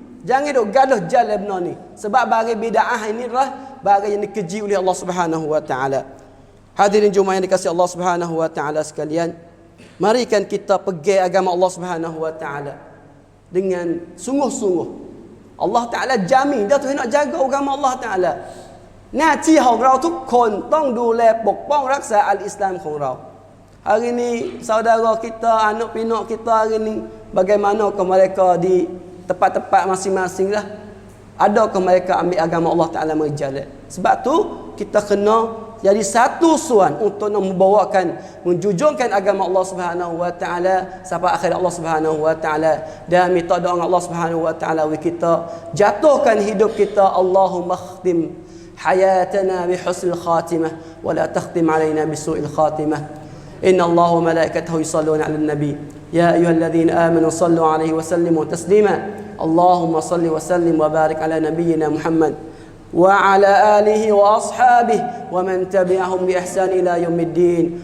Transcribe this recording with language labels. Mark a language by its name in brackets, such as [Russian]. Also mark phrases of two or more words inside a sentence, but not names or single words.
[Malay] Jangan duk gaduh jalan benar ni. Sebab barang bid'ah ini adalah barang yang dikeji oleh Allah [Arabic] سبحانه وتعالى. [Malay] Hadirin Jumaat yang dikasihi Allah [Arabic] سبحانه وتعالى [Malay] sekalian, marikan kita pegang agama Allah Subhanahu wa taala dengan sungguh-sungguh. Allah taala jamin dia tu nak jaga agama Allah taala. [Thai] หน้าที่ของเราทุกคนต้องดูแลปกป้องรักษาอัลอิสลามของเรา [Malay] Hari ni saudara kita, anak pinak kita hari ni bagaimanakah mereka di tempat-tempat masing-masing lah. Adakah mereka ambil agama Allah Ta'ala menjalan? Sebab tu kita kena jadi satu suan untuk membawakan, menjunjungkan agama Allah [Arabic] سبحانه وتعالى [Malay] sampai akhir Allah [Arabic] سبحانه وتعالى, [Malay] dan minta doa Allah [Arabic] سبحانه وتعالى [Malay] kita jatuhkan hidup kita. [Arabic] اللهم اختم حياتنا بحسن الخاتمة ولا تختم علينا بسوء الخاتمة. إن الله وملائكته يصلون على النبي يا أيها الذين آمنوا صلوا عليه وسلموا تسليما. اللهم صل وسلم وبارك على نبينا محمد وعلى آله وأصحابه ومن تبعهم بإحسان إلى يوم الدين.